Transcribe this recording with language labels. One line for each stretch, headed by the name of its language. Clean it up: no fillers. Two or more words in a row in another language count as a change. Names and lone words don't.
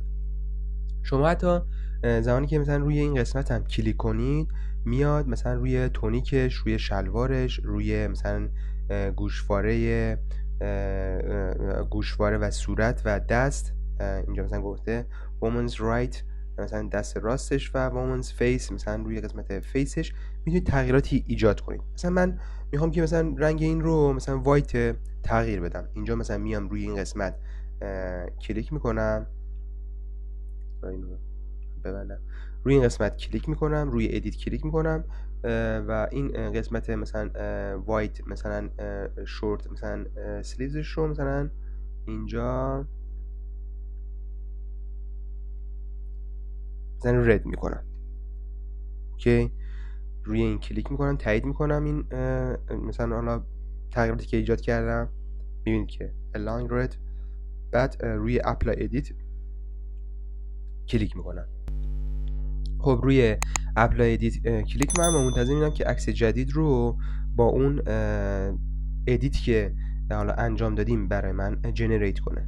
Persian: شما حتی زمانی که مثلا روی این قسمت هم کلیک کنید، میاد مثلا روی تونیکش، روی شلوارش، روی مثلا گوشواره و صورت و دست، اینجا مثلا گفته
English: woman's right،
Persian: مثلا دست راستش و
English: woman's face،
Persian: مثلا روی قسمت فیسش میتونید تغییراتی ایجاد کنید. مثلا من میخوام که مثلا رنگ این رو مثلا وایت تغییر بدم. اینجا مثلا میام روی این قسمت کلیک میکنم، روی این قسمت کلیک میکنم، روی ادیت کلیک میکنم و این قسمت مثلا وایت، مثلا شورت، مثلا سلیوزش رو مثلا اینجا مثلا رد میکنم. اوکی، روی این کلیک میکنم، تایید میکنم این مثلا حالا تغییراتی که ایجاد کردم. میبینید که
English: align red.
Persian: بعد روی
English: apply edit
Persian: کلیک میکنم. خب روی
English: apply edit
Persian: کلیک میکنم و منتظر میمونم که عکس جدید رو با اون ادیت که حالا انجام دادیم برای من جنریت کنه.